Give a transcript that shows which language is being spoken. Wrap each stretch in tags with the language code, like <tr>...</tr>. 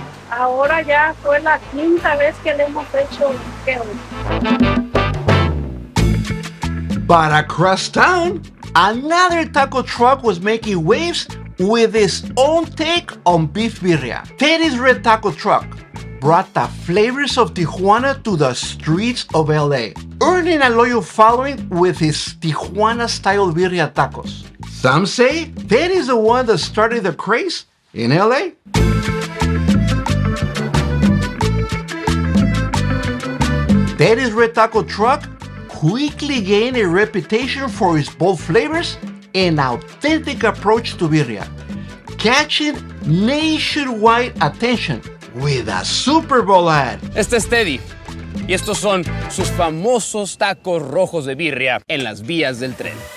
<es>Ahora ya fue la quinta vez que le hemos hecho</es> <en>But across town, another taco truck was making waves with his own take on beef birria. Teddy's Red Taco Truck brought the flavors of Tijuana to the streets of LA, earning a loyal following with his Tijuana-style birria tacos. Some say Teddy's the one that started the craze in LA. Teddy's Red Taco Truck quickly gained a reputation for its bold flavors and authentic approach to birria, catching nationwide attention with a Super Bowl ad.</en> <es>Este es Teddy. Y estos son sus famosos tacos rojos de birria en las vías del tren.</es>